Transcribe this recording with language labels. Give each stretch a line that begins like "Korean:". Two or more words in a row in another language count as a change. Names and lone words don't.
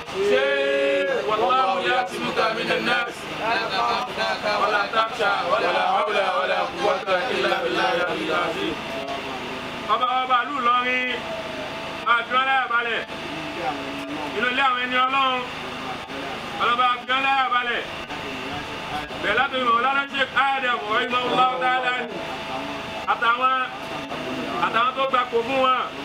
Arabic: Ṣé والله يعصمك من الناس؟ ولا تخشى ولا حول ولا قوة إلا بالله العلي العظيم.
Yoruba: Ọba, ọba ìlú Ìlọrin, a fi wọ́n láyà balẹ̀. Inú ilé àwọn ẹni Ọlọ́run, ọlọ́ba, a fi wọ́n láyà balẹ̀. Bẹ̀rẹ̀ láti ìmọ̀ Ọlọ́run Sheikh Adam,
Arabic: رحمه الله تعالى,
Yoruba: àtàwọn, àtàwọn tó gbapò fún wọn.